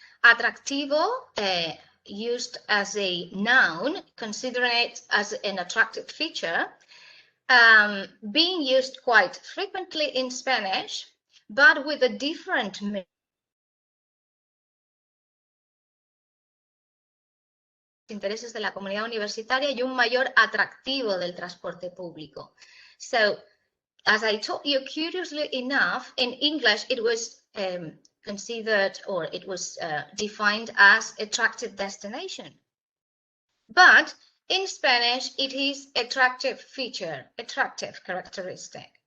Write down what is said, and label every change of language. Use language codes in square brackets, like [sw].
[en] Atractivo used as a noun, considering it as an attractive feature, being used quite frequently in Spanish, but with a different meaning. [es] Intereses de la comunidad universitaria y un mayor atractivo del transporte público. [en] So, as I told you, curiously enough, in English it was considered, or it was defined as attractive destination. But in Spanish, it is attractive feature, attractive characteristic.